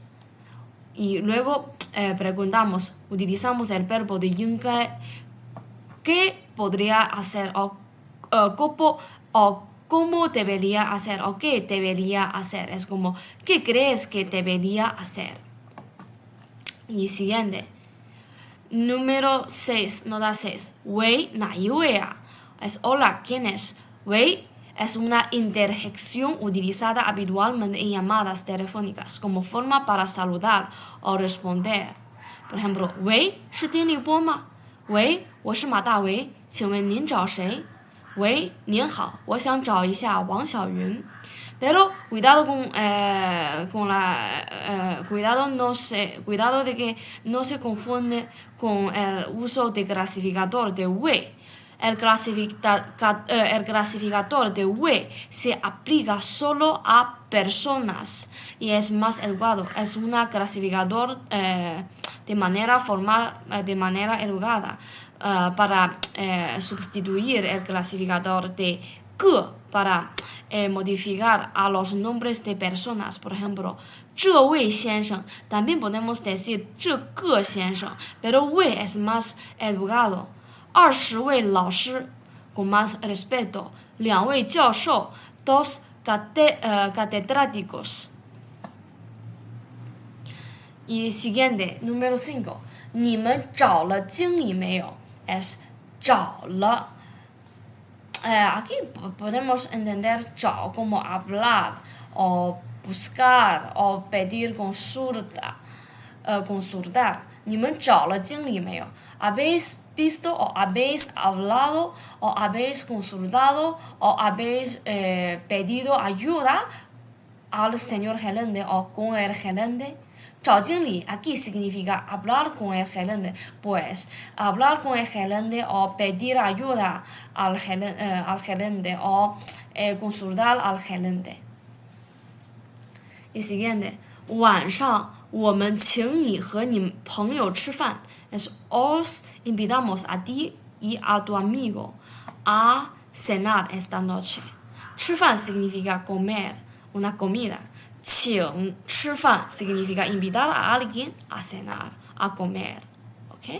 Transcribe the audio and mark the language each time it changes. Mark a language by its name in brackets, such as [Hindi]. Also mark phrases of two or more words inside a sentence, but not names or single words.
[Spanish] Y luego preguntamos, utilizamos el verbo de 应该 ¿qué podría hacer o cómo debería hacer o qué debería hacer? Es como, ¿qué crees que debería hacer? Y siguiente. Número 6, nota 6. [Chinese] 喂，哪一位啊？ [Spanish] Es hola, ¿quién es? 喂 es una interjección utilizada habitualmente en llamadas telefónicas como forma para saludar o responder. Por ejemplo, [Chinese] 喂，是丁立波吗？喂，我是马大为，请问您找谁？喂，您好，我想找一下王小云。 [Spanish] Pero cuidado cuidado de que no se confunde con el uso de clasificador de we. El clasificador de we se aplica solo a personas y es más educado. Es un clasificador de manera formal, de manera educada, para sustituir el clasificador de que para modificar a los nombres de personas. Por ejemplo, [Chinese] 这位先生 [Spanish] también podemos decir [Chinese] 这个先生 [Spanish] pero 位 es más educado. 20 [Chinese] 位老师 [Spanish] con más respeto. 2 [Chinese] 位教授 [Spanish] dos catedráticos. Y siguiente, número 5. [Chinese] 你们找了经理没有 [Spanish] es 找了 aquí podemos entender 找 como hablar o buscar o pedir consultar. [Chinese] 你们找了经理没有 [Spanish] ¿Habéis visto o habéis hablado o habéis consultado o habéis pedido ayuda al señor gerente o con el gerente? [Chinese] 找经理 [Spanish] aquí significa hablar con el gerente. Pues hablar con el gerente o pedir ayuda al gerente o consultar al gerente. Y siguiente, [Chinese] 晚上我们请你和你朋友吃饭 [Spanish] es os invitamos a ti y a tu amigo a cenar esta noche. 吃饭 significa comer, una comida. [Chinese] 请吃饭 [Spanish] significa invitar a alguien a cenar, a comer. ¿Ok?